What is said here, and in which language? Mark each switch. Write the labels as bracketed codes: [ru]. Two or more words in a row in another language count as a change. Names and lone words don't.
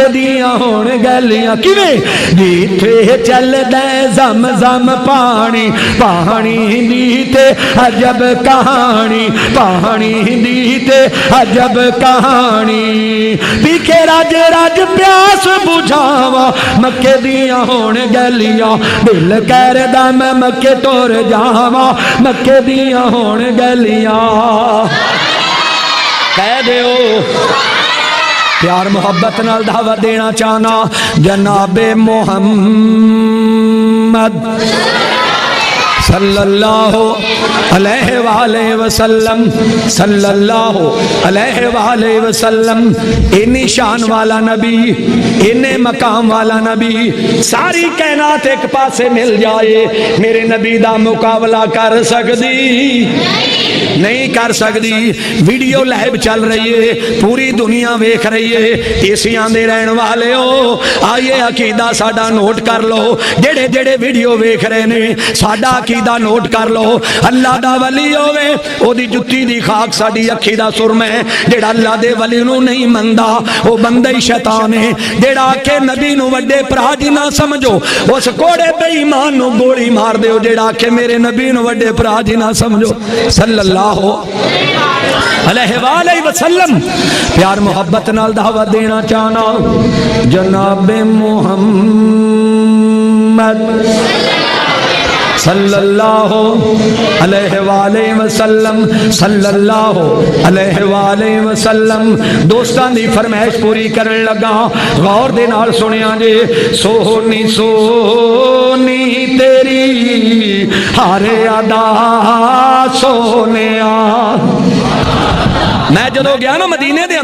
[pa] ਦੀਆਂ ਹੋਣ ਗਲੀਆਂ ਕਿਵੇਂ ਜਿੱਥੇ ਚੱਲਦਾ ਜ਼ਮ ਜ਼ਮ ਪਾਣੀ ਪਾਣੀ ਦੀ ਤੇ ਅਜਬ ਕਹਾਣੀ ਪਾਣੀ ਦੀ ਤੇ ਅਜਬ ਕਹਾਣੀ ਪੀਕੇ ਰੱਜ ਰੱਜ ਪਿਆਸ ਬੁਝਾਵਾਂ ਮੱਕੇ ਦੀਆਂ ਹੋਣ ਗਲੀਆਂ ਦਿਲ ਕਰਦਾ ਮੈਂ ਮੱਕੇ ਟੁਰ ਜਾਵਾਂ ਮੱਕੇ ਦੀਆਂ ਹੋਣ ਗਲੀਆਂ ਕਹਿ ਦਿਓ ਪਿਆਰ ਮੁਹੱਬਤ ਨਾਲ ਦਾਵਤ ਦੇਣਾ ਚਾਹਨਾ ਜਨਾਬੇ ਮੁਹੰਮਦ [ar] صلى الله عليه وسلم صلى الله عليه وسلم [pa] ਇੰਨੀ ਸ਼ਾਨ ਵਾਲਾ ਨਬੀ ਇੰਨੇ ਮਕਾਮ ਵਾਲਾ ਨਬੀ ਸਾਰੀ ਕਾਇਨਾਤ ਇੱਕ ਪਾਸੇ ਮਿਲ ਜਾਏ ਮੇਰੇ ਨਬੀ ਦਾ ਮੁਕਾਬਲਾ ਕਰ ਸਕਦੀ ਨਹੀਂ ਕਰ ਸਕਤੀ [en] video live [pa] ਚੱਲ ਰਹੀ ਹੈ ਪੂਰੀ ਦੁਨੀਆ ਵੇਖ ਰਹੀ ਹੈ ਏਸ਼ੀਆ ਦੇ ਰਹਿਣ ਵਾਲੇ ਹੋ ਆਈਏ ਅਕੀਦਾ ਸਾਡਾ ਨੋਟ ਕਰ ਲੋ ਜਿਹੜੇ ਜਿਹੜੇ ਵੀਡੀਓ ਵੇਖ ਰਹੇ ਨੇ ਸਾਡਾ ਅਕੀਦਾ ਨੋਟ ਕਰ ਲੋ ਅੱਲ੍ਹਾ ਦਾ ਵਲੀ ਹੋਵੇ ਓਦੀ ਜੁੱਤੀ ਦੀ ਖ਼ਾਕ ਸਾਡੀ ਅੱਖੀ ਦਾ ਸੁਰਮਾ ਹੈ ਜਿਹੜਾ ਅੱਲ੍ਹਾ ਦੇ ਵਲੀ ਨੂੰ ਨਹੀਂ ਮੰਨਦਾ ਵੋ ਬੰਦਾ ਹੀ ਸ਼ੈਤਾਨ ਹੈ ਜਿਹੜਾ ਆਖੇ ਨਬੀ ਨੂੰ ਵੱਡੇ ਭਰਾ ਜੀ ਨਾ ਸਮਝੋ ਉਸ ਕੋੜ੍ਹੇ ਬੇਈਮਾਨ ਨੂੰ ਗੋਲੀ ਮਾਰ ਦਿਓ ਜਿਹੜਾ ਆਖੇ ਮੇਰੇ ਨਬੀ ਨੂੰ ਵੱਡੇ ਭਰਾ ਜੀ ਨਾ ਸਮਝੋ [ar] صلى الله عليه وسلم [pa] ਪਿਆਰ ਮੁਹੱਬਤ ਨਾਲ ਦਾਵਤ ਦੇਣਾ ਚਾਹਨਾ ਜਨਾਬੇ ਮੁਹੰਮਦ [ar] صلى الله عليه وسلم صلى الله عليه وسلم [pa] ਦੋਸਤਾਂ ਦੀ ਫ਼ਰਮਾਇਸ਼ ਪੂਰੀ ਕਰਨ ਲੱਗਾ ਗ਼ੌਰ ਦੇ ਨਾਲ ਸੁਣਿਆ ਜੇ ਸੋਹਣੀ ਸੋਣੀ ਤੇਰੀ ਹਰ ਅਦਾ ਸੋਣਿਆ ਮੈਂ ਜਦੋਂ ਗਿਆ ਨਾ ਮਦੀਨੇ ਦੇ